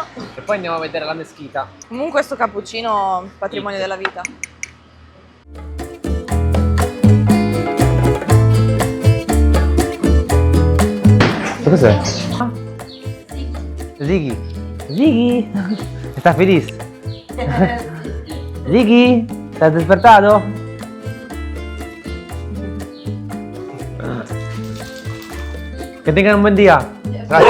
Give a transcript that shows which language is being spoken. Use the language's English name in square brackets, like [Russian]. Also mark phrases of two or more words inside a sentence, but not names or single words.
[Italian] e poi andiamo a vedere la meschita. Comunque sto cappuccino patrimonio della vita. Cos'è? Ziggy. Ziggy. [Spanish] ¿Estás feliz? Ziggy, ¿estás despertado? Que tengan un buen día. Gracias.